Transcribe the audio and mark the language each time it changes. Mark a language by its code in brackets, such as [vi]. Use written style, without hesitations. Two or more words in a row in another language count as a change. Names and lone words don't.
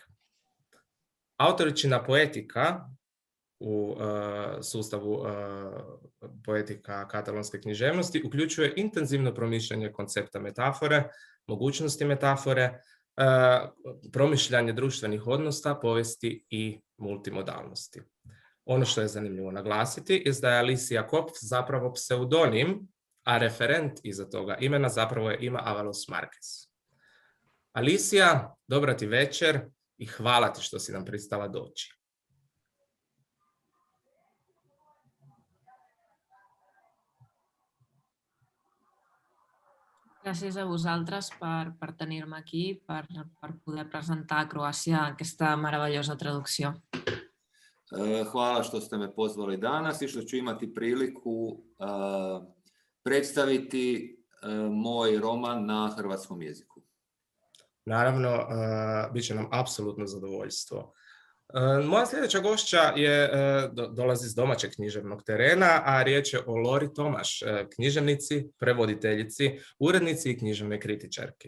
[hr] Autoričina poetika u sustavu poetika katalonske književnosti uključuje intenzivno promišljanje koncepta metafore, mogućnosti metafore, promišljanje društvenih odnosa, povijesti i multimodalnosti. Ono što je zanimljivo naglasiti je da je Alicija Kopf zapravo pseudonim, a referent iza toga imena zapravo je Ima Avalos Marquez. Alicija, dobra ti večer i hvala ti što si nam pristala doći. [ca] Gràcies a vosaltres per tenir-me aquí, per poder presentar a Croàcia aquesta meravellosa traducció. [hr] Hvala što ste me pozvali danas i što ću imati priliku predstaviti moj roman na hrvatskom jeziku. Naravno, bit će nam apsolutno zadovoljstvo. Moja sljedeća gošća dolazi iz domaćeg književnog terena, a riječ je o Lori Tomaš, književnici, prevoditeljici, urednici i književnoj kritičarki.